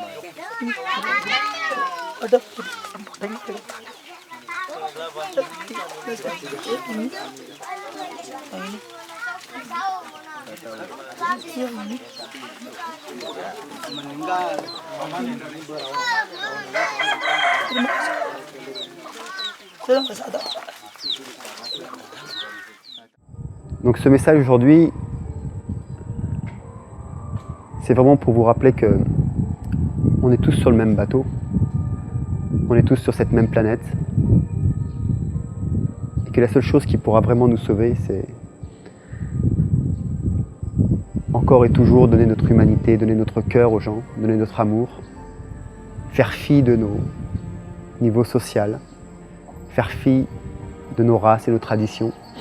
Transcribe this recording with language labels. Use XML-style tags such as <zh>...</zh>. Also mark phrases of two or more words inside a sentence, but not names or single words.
<id>ada tanya ini. Ini. meninggal. Saya nggak sadar.</id> <fr>Donc ce message aujourd'hui, c'est vraiment pour vous rappeler que on est tous sur le même bateau, on est tous sur cette même planète, et que la seule chose qui pourra vraiment nous sauver, c'est encore et toujours donner notre humanité, donner notre cœur aux gens, donner notre amour, faire fi de nos niveaux sociaux, faire fi de nos races et nos traditions,</fr>